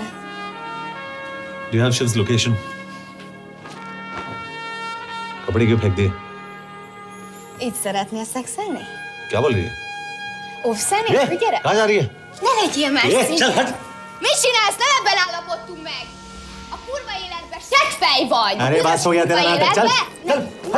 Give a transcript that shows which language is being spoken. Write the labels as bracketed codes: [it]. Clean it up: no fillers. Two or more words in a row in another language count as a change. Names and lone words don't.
[en] Do you have Shiv's location? [hi] कपड़े क्यों फेंक दिए? [hu] Így szeretnél szexelni? [hi] क्या बोल रही है? [hu] Óvszerni? Gyere! [hi] कहाँ जा रही है? [hu] Ne legyél már [hi] चल [hu] szíved! [hi] हट! [hu] Mit csinálsz? Nem ebben állapodtunk meg! A kurva életben seggfej vagy! [hi] अरे बात हो गया तेरा नाटक, चल चल हट।